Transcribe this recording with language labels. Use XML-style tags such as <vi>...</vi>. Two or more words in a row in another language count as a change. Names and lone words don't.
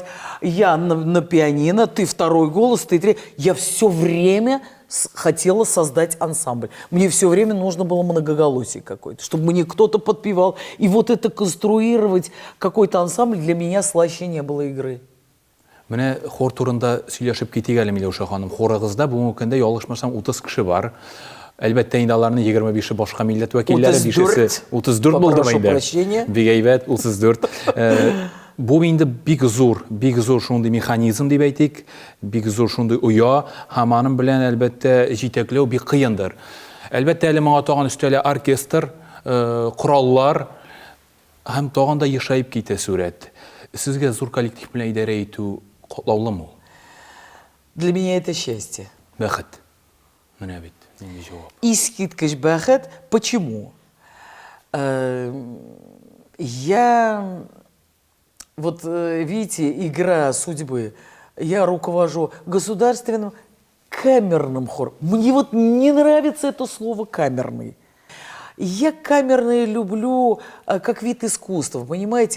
<ru>Я на пианино, ты 2-й голос, ты 3. Я все время хотела создать ансамбль. Мне все время нужно было многоголосие какое-то, чтобы мне кто-то подпевал. И вот это конструировать какой-то ансамбль для меня слаще не было игры.</ru> <tt>Менә хор турында сөйләшеп китик әле, Миләүшә ханым. Хорыгызда бүгенге көндә ялгышмасам 30 кеше бар. Әлбәттә инде аларның 25-е башка милләт вәкилләре, 34 булды инде. Бик әйбәт, 34. Бу инде бик зур шундый механизм дип әйтик, бик зур шундый уя, һәм аның белән әлбәттә җитәкләү бик кыендыр. Әлбәттә әле моңа тагын өстәле оркестр, кораллар һәм тагын да ешайып китә сурәт. Сезгә зур коллектив белән идарә итү катлаулымы?</tt> <ru>Для меня это счастье.</ru> <tt>Бәхет. Менә бит, нинди җавап. Искиткеч бәхет.</tt> <ru>Почему? Я, вот видите, игра судьбы. Я руковожу государственным камерным хором. Мне вот не нравится это слово «камерный». Я камерное люблю как вид искусства, понимаете?</ru>